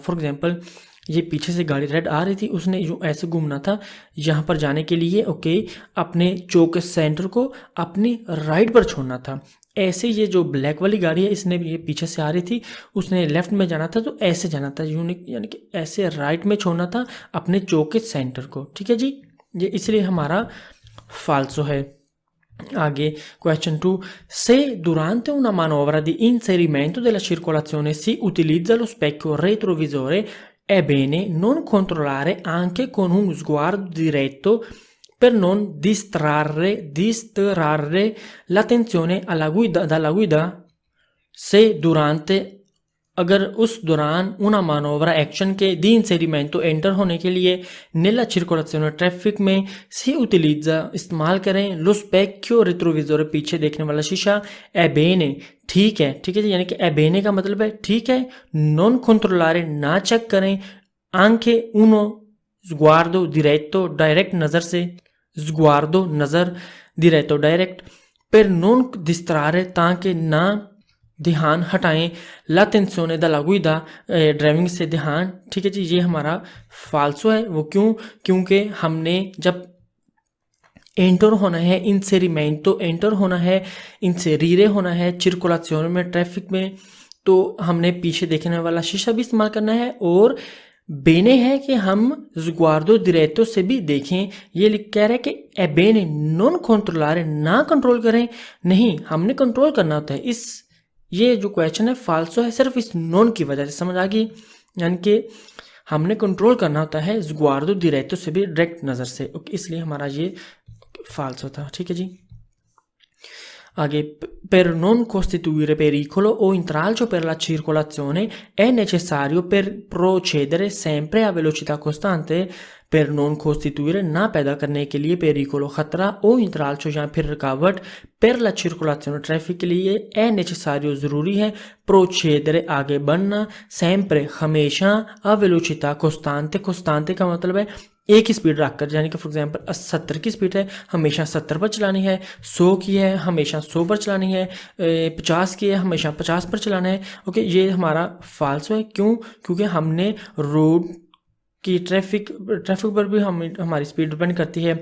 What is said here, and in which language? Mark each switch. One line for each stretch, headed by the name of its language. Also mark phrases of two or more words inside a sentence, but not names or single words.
English: for example
Hindi: ये पीछे से गाड़ी रेड आ रही थी, उसने जो ऐसे घूमना था यहाँ पर जाने के लिए ओके, अपने चौक के सेंटर को अपनी राइट पर छोड़ना था। ऐसे ये जो ब्लैक वाली गाड़ी है इसने ये पीछे से आ रही थी, उसने लेफ्ट में जाना था तो ऐसे जाना था यूनिक यानी कि ऐसे राइट में छोड़ना था अपने चौक के सेंटर को, ठीक है जी। ये इसलिए हमारा फाल्सो है। आगे क्वेश्चन 2,
Italian: se durante una manovra di inserimento della circolazione si utilizza lo specchio retrovisore è bene non controllare anche con un sguardo diretto per non distrarre l'attenzione dalla guida। se durante
Hindi: अगर उस दौरान
Italian: una manovra
Hindi: एक्शन के
Italian: di inserimento
Hindi: एंटर होने के लिए
Italian: nella circolazione
Hindi: ट्रैफिक में
Italian: si utilizza
Hindi: इस्तेमाल करें
Italian: lo specchio retrovisore
Hindi: पीछे देखने वाला शीशा
Italian: è bene
Hindi: ठीक है जी, यानी कि
Italian: è bene
Hindi: का मतलब है ठीक है,
Italian: non controllare
Hindi: ना चेक करें,
Italian: anche uno sguardo diretto
Hindi: डायरेक्ट नज़र से, sguardo नज़र, diretto डायरेक्ट,
Italian: per non distrarre
Hindi: ताकि ना ध्यान हटाएं,
Italian: l'attenzione della guida
Hindi: ड्राइविंग से ध्यान, ठीक है जी। ये हमारा फाल्सो है। वो क्यों? क्योंकि हमने जब एंटर होना है इंसेरिमेंटो एंटर होना है, इंसेरीरे होना है circolazione में ट्रैफिक में, तो हमने पीछे देखने वाला शीशा भी इस्तेमाल करना है और बेने है कि हम
Italian: sguardo diretto
Hindi: से भी देखें। ये कह रहा है कि
Italian: è bene non controllare
Hindi: ना कंट्रोल करें, नहीं हमने कंट्रोल करना होता है। इस ये जो क्वेश्चन है फाल्सो है सिर्फ इस नॉन की वजह से, समझ आ गई, यानी कि हमने कंट्रोल करना होता है
Italian: sguardo diretto
Hindi: से भी डायरेक्ट नज़र से, ओके, इसलिए हमारा ये फाल्सो था, ठीक है जी।
Italian: आगे per non costituire pericolo o intralcio per la circolazione è necessario per procedere sempre a velocità costante। per non costituire
Hindi: ना पैदा करने के लिए pericolo खतरा
Italian: o intralcio
Hindi: या फिर रुकावट
Italian: per la circolazione
Hindi: ट्रैफिक के लिए
Italian: è necessario
Hindi: ज़रूरी है, procedere आगे बढ़ना, sempre हमेशा,
Italian: a velocità costante
Hindi: costante का मतलब है एक ही स्पीड रखकर, यानी कि
English: for example
Hindi: 70 की स्पीड है हमेशा 70 पर चलानी है, 100 की है हमेशा 100 पर चलानी है, 50 की है हमेशा 50 पर चलाना है, ओके। ये हमारा फाल्सो है। क्यों? क्योंकि हमने रोड कि ट्रैफिक पर भी हमारी स्पीड डिपेंड करती है।